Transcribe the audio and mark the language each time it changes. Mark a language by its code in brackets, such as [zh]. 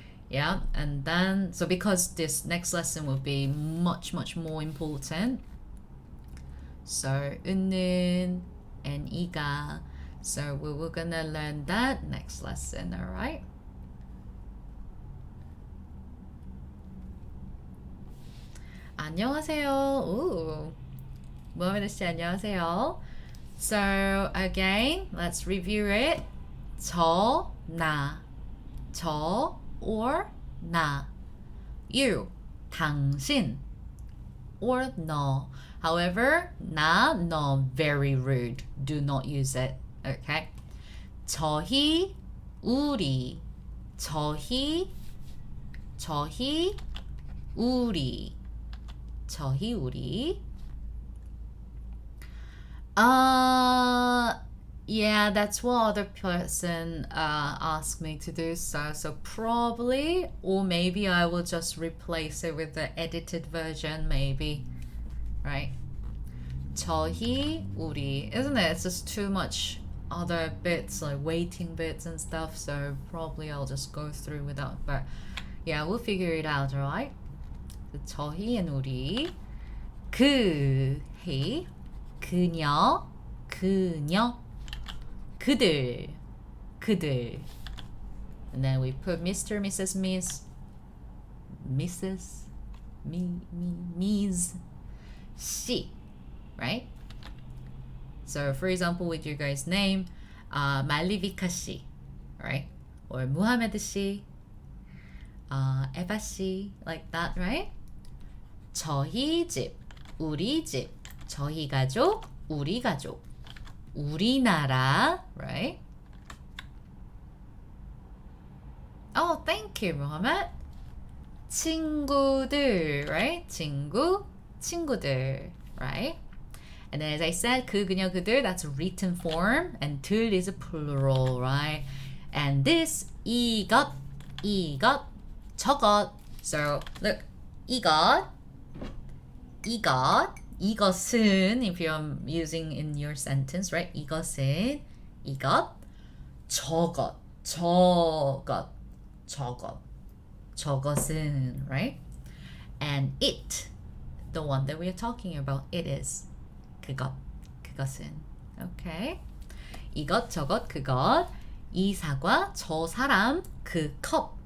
[en] Yeah, and then so because this next lesson will be much more important, so 은는 and 이가, so we're gonna learn that next lesson. All right, [ko] 안녕하세요. [en] Ooh, 무하메드 씨 [ko] 안녕하세요. [en] So again, let's review it. [ko] 저, 나, 저 or 나, you, 당신, or 너. [en] However, 나, 너, very rude. Do not use it. Okay. [ko] 저희, 우리, 저희, 우리, 저희, 우리. [en] Yeah, that's what other person asked me to do, so probably, or maybe I will just replace it with the edited version, maybe, right? 저희, 우리, isn't it? It's just too much other bits, like waiting bits and stuff, so probably I'll just go through without, but yeah, we'll figure it out, right? [ko] 저희 and 우리, 그, he, 그녀, 그녀, 그들, 그들. [en] And then we put Mr., Mrs., Miss, Mrs., Ms., she, right? So for example, with your guys' name, 말리비카 씨, right? Or 무하메드 씨, 에바 씨, like that, right? [ko] 저희 집, 우리 집, 저희 가족, 우리 가족, 우리나라, right? [en] Oh, thank you, Muhammad. 친구들, right? [ko] 친구, 친구들, right? [en] And then as I said, 그, 그녀, 그들, that's a written form, and 들 is a plural, right? [ko] And this, 이것, 이것, 저것. [en] So look, 이것, 이것, 이것은, if you're using in your sentence, right? [ko] 이것은, 이것, 저것, 저것, 저것, 저것은, right? [en] And it, the one that we are talking about, it is 그것, 그것은. Okay? [ko] 이것, 저것, 그것, 이 사과, 저 사람, 그 컵.